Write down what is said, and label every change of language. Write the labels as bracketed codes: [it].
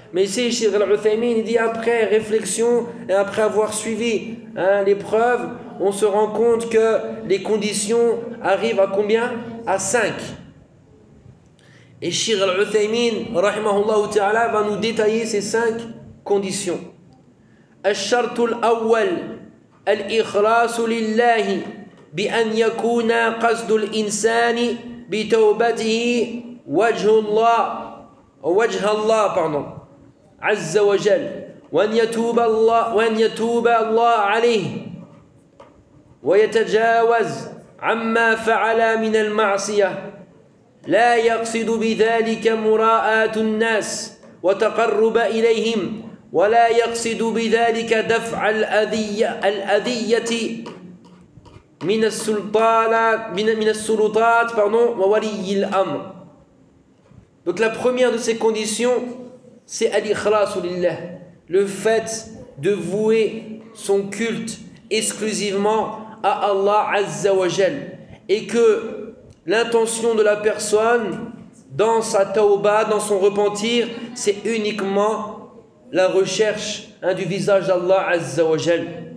[fr] Mais ici, Cheikh Al-Uthaymin dit après réflexion et après avoir suivi hein, l'épreuve, on se rend compte que les conditions arrivent à combien ? À 5. Et Cheikh Al-Uthaymin, rahimahullah ta'ala, va nous détailler ces 5 conditions. [ar] الشرط الأول الإخلاص لله بأن يكون قصد الإنسان بتوبته وجه الله وجه الله pardon عز وجل وأن يتوب الله عليه ويتجاوز عما فعل من المعصية لا يقصد بذلك مراءة الناس وتقرب إليهم ولا يقصد بذلك دفع الأذية من السلطات من السلطات pardon وولي الأمر. [fr] Donc la première de ces conditions, c'est al-ikhlas lillah, le fait de vouer son culte exclusivement à Allah Azza wa Jal, et que l'intention de la personne dans sa tauba, dans son repentir, c'est uniquement la recherche hein, du visage d'Allah Azza wa Jal,